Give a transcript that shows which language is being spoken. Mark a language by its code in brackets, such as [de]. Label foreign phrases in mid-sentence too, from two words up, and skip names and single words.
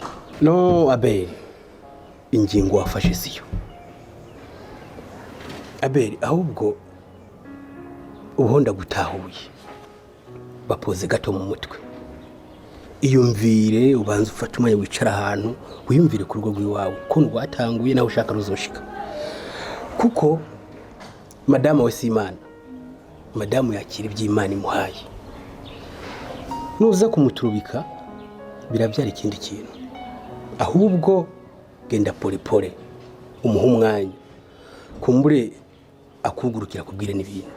[rn] no Abeli ingingo wafashe siyo Abeli ahubwo ubuhonda gutahuye bapoze gato mu mutwe iyumvire ubanza ufata umwanya wicara ahantu wiyumvire ku rugo rw'iwawe ko rwatanguye nawe ushaka ruzoshika kuko madamu we si imana, madamu yakira iby'imana imuhaye. Nuza kumuturubika birabyara ikindi kintu, ahubwo genda pole umuha umwanya kumbure akugurukira kubwire n'ibindi.